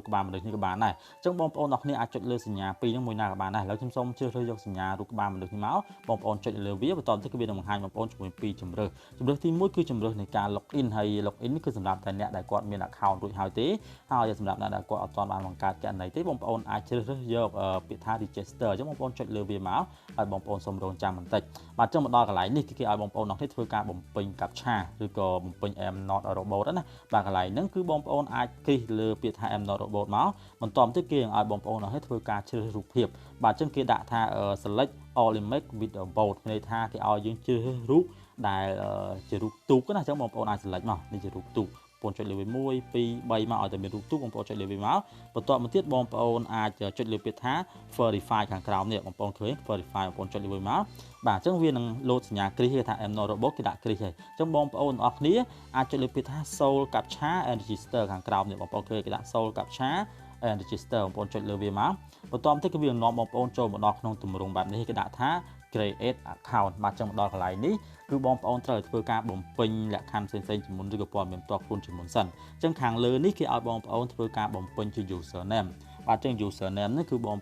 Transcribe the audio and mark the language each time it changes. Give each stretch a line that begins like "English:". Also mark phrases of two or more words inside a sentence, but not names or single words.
Khmer: ក្បាលមនុស្សនេះក៏បានដែរអញ្ចឹងបងប្អូនអ្នកគ្នាអាចចុចលើសញ្ញា2ហ្នឹងមួយណាក៏បានដែរឥឡូវខ្ញុំសូមជ្រើសរើសយកសញ្ញារូបក្បាលមនុស្សនេះមកបងប្អូនចុចលើវាបន្តទៅគឺវានឹងបង្ហាញបងប្អូនជាមួយពីជំរើសទី1គឺជំរើសនៃការ login ហើយ login នេះគឺសម្រាប់តែអ្នកដែលគាត់មាន account រួចហើយទេហើយសម្រាប់អ្នកដែលគាត់អត់ទាន់បានបង្កើតគណនីទេបងប្អូនអាចជ្រើសរើសយកពាក្យថា register អញ្ចឹងបងប្អូនចុចលើវាមកហើយបងប្អូនសូមរងចាំបន្តិចបាទអញ្ចឹងមកដល់កន្លែងនេះគឺគេឲ្យបងប្អូនអ្នកនេះធ្វើការបំពេញ captcha ឬក៏បំពេញ
English: am not robot
Khmer: ណាបាទកន្លែងហ្នឹងគឺបងប្អូនអាចគ្លីក លើពាក្យថា
English: am not robot
Khmer: មកបន្តទៅគេឲ្យបងប្អូនអ្នកនេះធ្វើការជ្រើសរូបភាពបាទអញ្ចឹងគេដាក់ថា
English: select all image with a boat
Khmer: ន័យថាគេឲ្យយើងជ្រើសរូបដែលជា រូបទូកណាអញ្ចឹងបងប្អូនអាច select មកនេះជារូបទូកបងចុចលើវា1 2 3មកឲ្យតែមានរូបទូកបងប្អូនចុចលើវាមកបន្ទាប់មកទៀតបង ប្អូនអាចចុចលើពាក្យថា verify ខាងក្រោមនេះបងប្អូនឃើញ verify បងប្អូនចុចលើវាមកបាទអញ្ចឹងវានឹងលោតសញ្ញាគ្រីសគេថា
English: am not robot
Khmer: គេដាក់គ្រីសហើយអញ្ចឹងបងប្អូនទាំងអស់គ្នាអាចចុចលើពាក្យថា
English: soul captcha and register
Khmer: ខាងក្រោមនេះបងប្អូនឃើញគេដាក់
English: soul captcha and register
Khmer: បងប្អូនចុចលើវាមកបន្ទាប់ទៅគឺវានាំបងប្អូនចូលមកដល់ក្នុងទម្រង់បែបនេះគេដាក់ថា
English: create account
Khmer: បាទចឹងមកដល់កន្លែងនេះគឺបងប្អូនត្រូវធ្វើការបំពេញលក្ខខ ណ្ឌផ្សេងៗជាមុនឬក៏ព័ត៌មានផ្ទាល់ខ្លួនជាមុនសិនអញ្ចឹងខាងលើនេះគេឲ្យបងប្អូនធ្វើការបំពេញជា username បាទចឹង username នេះគឺបង